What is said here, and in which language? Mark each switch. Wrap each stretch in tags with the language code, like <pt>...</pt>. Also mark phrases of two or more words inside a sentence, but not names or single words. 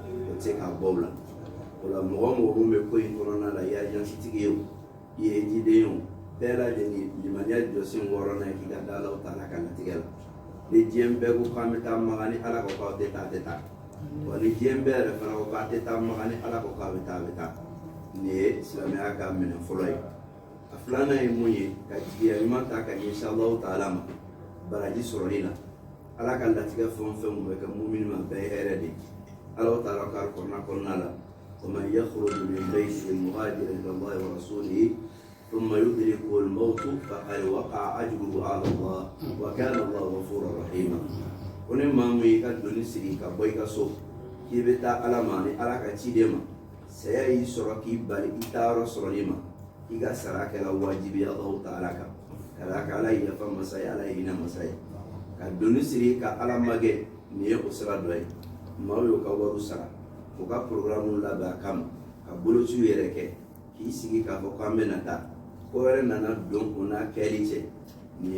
<bm>tɛ se k'a bɔ o la o la mɔgɔ mɔgɔ min bɛ ko in kɔnɔna la i y'a jansitigi ye o i ye jiden ye o bɛɛ lajɛlen limaniya jɔsen wɔɔrɔnan ye k'i ka da alaw ta la ka latigɛ la ni diɲɛ bɛɛ ko k'an bɛ taa maga ni ala ko k'aw tɛ taa a tɛ taa wa ni diɲɛ bɛɛ yɛrɛ fana ko k'a tɛ taa maga ni ala ko k'a bɛ taa a bɛ taa nin ye silamɛya ka minɛ fɔlɔ ye a filanan ye mun ye ka jigiya ɲuman ta ka ɲɛsin</bm> <ar>الله تعالى</ar> <bm>ma baraji sɔrɔli la ala ka latigɛ fɛn o fɛn mun bɛ kɛ mumini ma bɛɛ ye hɛrɛ de ye</bm> <ar>الله تعالى</ar> <bm>ka kɔnɔna la</bm> <ar>ومن يخرج من بيته مهاجرا الى الله ورسوله ثم يدركه الموت فقد وقع اجره على الله وكان الله غفورا رحيما</ar> <bm>kone maa min ka doni sigi ka bɔ i ka so k'i bɛ taa ala ma ni ala ka ciden ma saya y'i sɔrɔ k'i bali i taayɔrɔ sɔrɔli ma i ka sara kɛla wajibi Alahu Taala kan ka d'a kan ala ye yafa masa ye ala ye hinɛ masa ye ka doni sigi ka ala magɛ nin ye o sira dɔ ye maaw y'o ka wariw sara u ka programme labɛn a kama ka bolociw yɛrɛ kɛ k'i sigi k'a fɔ k'an bɛna taa ko wɛrɛ nana don o n'a kɛli cɛ nin</bm>